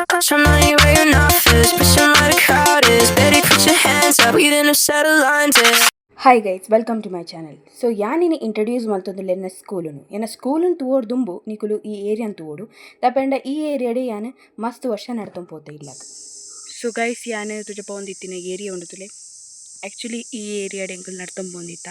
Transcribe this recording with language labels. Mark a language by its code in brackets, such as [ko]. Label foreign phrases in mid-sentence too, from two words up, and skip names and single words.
[en] some money where your mouth is. Pushing where the crowd is. Baby, put your hands up. We didn't settle lines. Hi guys, welcome to my channel. [tcy] ಸೊ ಯಾನಿನಿ ಇಂಟ್ರಡ್ಯೂಸ್ ಮಲ್ತೊಂದುಲ್ಲೆ ಎನ್ನ ಸ್ಕೂಲನ್ನು ತೂವೋಡು ದುಂಬು ನಿಕುಲು ಈ ಏರಿಯಾನ್ ತೂವೋಡು ದಪಂಡ ಈ ಏರಿಯಾಡೆ ಯಾನು ಮಸ್ತ್ ವರ್ಷ ನಡ್ತೊಂದು ಪೋತೆ ಇಲ್ಲಾಗ. [en] so guys, [tcy] ಯಾನು ತುಜಪ ಒಂದಿತ್ತಿನ ಏರಿಯಾ ಉಂಡುತ್ತಲೆ ಆ್ಯಕ್ಚುಲಿ ಈ ಏರಿಯಾಡೆ ಎಂಕುಲು ನಡ್ತೊಂದು ಬಂದಿತ್ತ.